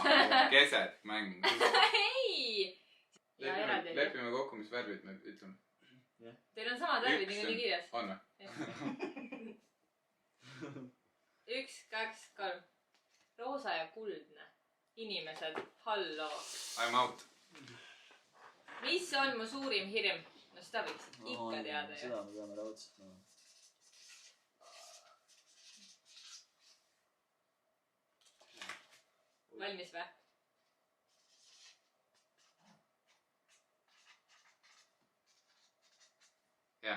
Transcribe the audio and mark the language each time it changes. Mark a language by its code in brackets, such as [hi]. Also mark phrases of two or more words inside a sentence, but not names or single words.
[et] keset mäng . ei . ja eraldi . lepime kokku , mis värvid me ütleme . Teil on samad värvid Üks niikuinii kirjas . on või ? 1 , 2 , 3 . roosa ja kuldne . inimesed , halloo . [en] I m out . [et] mis on mu suurim hirm ? no seda võiksid ikka teada ju . seda me teame raudselt . valmis või ? jah .